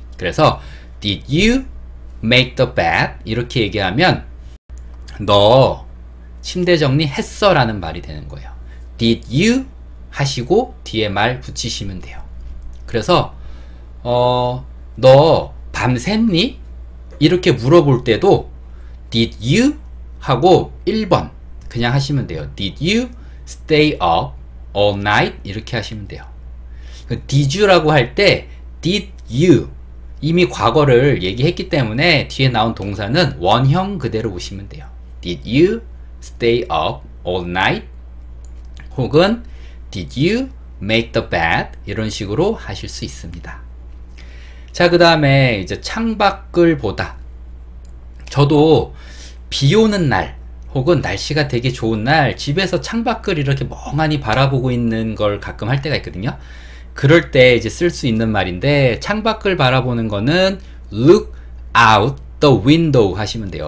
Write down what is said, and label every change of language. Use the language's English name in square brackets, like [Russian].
[Korean] 그래서 [English] did you make the bed [Korean] 이렇게 얘기하면 너 침대 정리했어 라는 말이 되는 거예요. [English] did you [Korean] 하시고 뒤에 말 붙이시면 돼요. 그래서 너 밤샜니? 이렇게 물어볼 때도 [English] did you [Korean] 하고 1번 그냥 하시면 돼요. [English] did you stay up all night? [Korean] 이렇게 하시면 돼요. [English] did you [Korean] 라고 할 때 did you 이미 과거를 얘기했기 때문에 뒤에 나온 동사는 원형 그대로 보시면 돼요. [English] did you stay up all night? [Korean] 혹은 [English] did you make the bed? [Korean] 이런 식으로 하실 수 있습니다. 자, 그 다음에 이제 창밖을 보다. 저도 비 오는 날 혹은 날씨가 되게 좋은 날 집에서 창밖을 이렇게 멍하니 바라보고 있는 걸 가끔 할 때가 있거든요. 그럴 때 이제 쓸 수 있는 말인데 창밖을 바라보는 거는 [English] look out the window [Korean] 하시면 돼요.